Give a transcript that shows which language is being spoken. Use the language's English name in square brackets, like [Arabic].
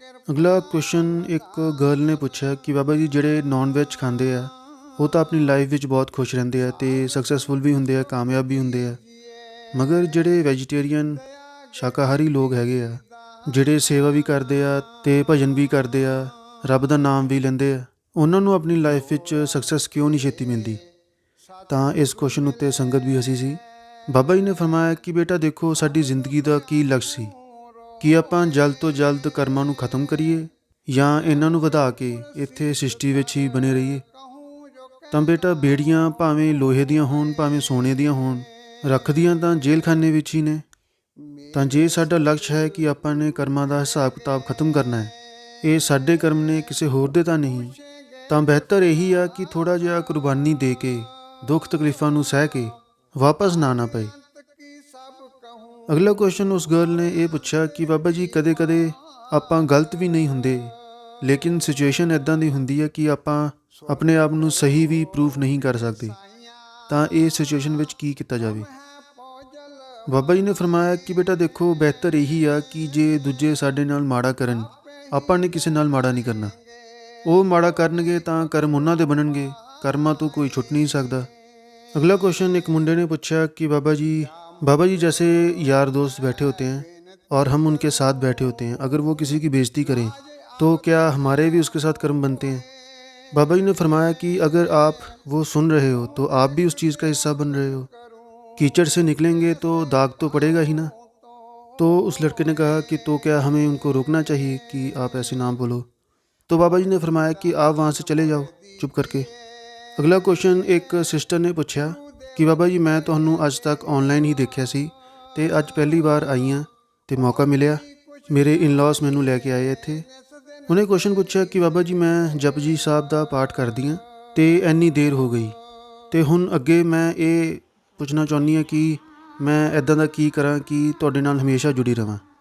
[Hindi] अगला क्वेश्चन एक गर्ल ने पूछा कि बाबा जी ਜਿਹੜੇ नॉन वेज खाते हैं वो तो अपनी लाइफ ਵਿੱਚ बहुत खुश रहते हैं तो सक्सैसफुल भी होंगे, कामयाब भी होंगे है, मगर ਜਿਹੜੇ ਵੈਜੀਟੇਰੀਅਨ शाकाहारी लोग हैगे आ, ਜਿਹੜੇ सेवा भी करते हैं तो भजन भी करते हैं, रब का नाम भी लेंदे आ, [Punjabi] ਉਹਨਾਂ ਨੂੰ ਆਪਣੀ ਲਾਈਫ ਵਿੱਚ ਸਕਸੈਸ ਕਿਉਂ ਨਹੀਂ ਛੇਤੀ ਮਿਲਦੀ। ਤਾਂ ਇਸ ਕੁਐਸਚਨ ਉੱਤੇ ਸੰਗਤ ਵੀ ਹਸੀ ਸੀ। ਬਾਬਾ ਜੀ ਨੇ ਫਰਮਾਇਆ ਕਿ ਬੇਟਾ ਦੇਖੋ, ਸਾਡੀ ਜ਼ਿੰਦਗੀ ਦਾ ਕੀ ਲਕਸ਼ ਸੀ, ਕਿ ਆਪਾਂ ਜਲਦ ਤੋਂ ਜਲਦ ਕਰਮਾਂ ਨੂੰ ਖਤਮ ਕਰੀਏ ਜਾਂ ਇਹਨਾਂ ਨੂੰ ਵਧਾ ਕੇ ਇੱਥੇ ਸ੍ਰਿਸ਼ਟੀ ਵਿੱਚ ਹੀ ਬਣੇ ਰਹੀਏ। ਤਾਂ ਬੇਟਾ ਬੇੜੀਆਂ ਭਾਵੇਂ ਲੋਹੇ ਦੀਆਂ ਹੋਣ ਭਾਵੇਂ ਸੋਨੇ ਦੀਆਂ ਹੋਣ, ਰੱਖਦੀਆਂ ਤਾਂ ਜੇਲ੍ਹਖਾਨੇ ਵਿੱਚ ਹੀ ਨੇ। ਤਾਂ ਜੇ ਸਾਡਾ ਲਕਸ਼ ਹੈ ਕਿ ਆਪਾਂ ਨੇ ਕਰਮਾਂ ਦਾ ਹਿਸਾਬ ਕਿਤਾਬ ਖਤਮ ਕਰਨਾ ਹੈ, ਇਹ ਸਾਡੇ ਕਰਮ ਨੇ ਕਿਸੇ ਹੋਰ ਦੇ ਤਾਂ ਨਹੀਂ, ਤਾਂ ਬਿਹਤਰ ਇਹੀ ਆ ਕਿ ਥੋੜ੍ਹਾ ਜਿਹਾ ਕੁਰਬਾਨੀ ਦੇ ਕੇ ਦੁੱਖ ਤਕਲੀਫਾਂ ਨੂੰ ਸਹਿ ਕੇ ਵਾਪਸ ਨਾ ਆਉਣਾ ਪਏ। ਅਗਲਾ ਕੁਐਸਚਨ ਉਸ ਗਰਲ ਨੇ ਇਹ ਪੁੱਛਿਆ ਕਿ ਬਾਬਾ ਜੀ ਕਦੇ ਕਦੇ ਆਪਾਂ ਗਲਤ ਵੀ ਨਹੀਂ ਹੁੰਦੇ, ਲੇਕਿਨ ਸਿਚੁਏਸ਼ਨ ਇੱਦਾਂ ਦੀ ਹੁੰਦੀ ਹੈ ਕਿ ਆਪਾਂ ਆਪਣੇ ਆਪ ਨੂੰ ਸਹੀ ਵੀ ਪ੍ਰੂਫ ਨਹੀਂ ਕਰ ਸਕਦੇ, ਤਾਂ ਇਹ ਸਿਚੁਏਸ਼ਨ ਵਿੱਚ ਕੀ ਕੀਤਾ ਜਾਵੇ। ਬਾਬਾ ਜੀ ਨੇ ਫਰਮਾਇਆ ਕਿ ਬੇਟਾ ਦੇਖੋ, ਬਿਹਤਰ ਇਹੀ ਆ ਕਿ ਜੇ ਦੂਜੇ ਸਾਡੇ ਨਾਲ ਮਾੜਾ ਕਰਨ, ਆਪਾਂ ਨੇ ਕਿਸੇ ਨਾਲ ਮਾੜਾ ਨਹੀਂ ਕਰਨਾ। ਉਹ ਮਾੜਾ ਕਰਨਗੇ ਤਾਂ ਕਰਮ ਉਹਨਾਂ ਦੇ ਬਣਨਗੇ, ਕਰਮਾਂ ਤੋਂ ਕੋਈ ਛੁੱਟ [Hindi] नहीं सकता। अगला क्वेश्चन एक मुंडे ने पूछा कि बाबा जी जैसे यार दोस्त बैठे होते हैं और हम उनके साथ बैठे होते हैं, अगर वो किसी की बेइज्जती करें तो क्या हमारे भी उसके साथ कर्म बनते हैं। बाबा जी ने फरमाया कि अगर आप वो सुन रहे हो तो आप भी उस चीज़ का हिस्सा बन रहे हो, कीचड़ से निकलेंगे तो दाग तो पड़ेगा ही ना। तो उस लड़के ने कहा कि तो क्या हमें उनको रोकना चाहिए कि आप ऐसे ना बोलो। तो बाबा जी ने फरमाया कि आप वहाँ से चले जाओ चुप करके। अगला क्वेश्चन एक सिस्टर ने पूछा कि बाबा जी मैं [Punjabi] ਤੁਹਾਨੂੰ ਅੱਜ ਤੱਕ ਆਨਲਾਈਨ ਹੀ ਦੇਖਿਆ ਸੀ ਤੇ ਅੱਜ ਪਹਿਲੀ ਵਾਰ ਆਈ ਹਾਂ ਤੇ ਮੌਕਾ ਮਿਲਿਆ, ਮੇਰੇ ਇਨ-ਲਾਜ਼ ਮੈਨੂੰ ਲੈ ਕੇ ਆਏ ਇੱਥੇ। ਉਹਨੇ ਕੁਐਸਚਨ ਪੁੱਛਿਆ ਕਿ ਬਾਬਾ ਜੀ ਮੈਂ ਜਪਜੀ ਸਾਹਿਬ ਦਾ ਪਾਠ ਕਰਦੀ ਹਾਂ ਤੇ ਇੰਨੀ ਦੇਰ ਹੋ ਗਈ, ਤੇ ਹੁਣ ਅੱਗੇ ਮੈਂ ਇਹ ਪੁੱਛਣਾ ਚਾਹੁੰਦੀ ਹਾਂ ਕਿ ਮੈਂ ਇੱਦਾਂ ਦਾ ਕੀ ਕਰਾਂ ਕਿ ਤੁਹਾਡੇ ਨਾਲ ਹਮੇਸ਼ਾ ਜੁੜੀ ਰਵਾਂ।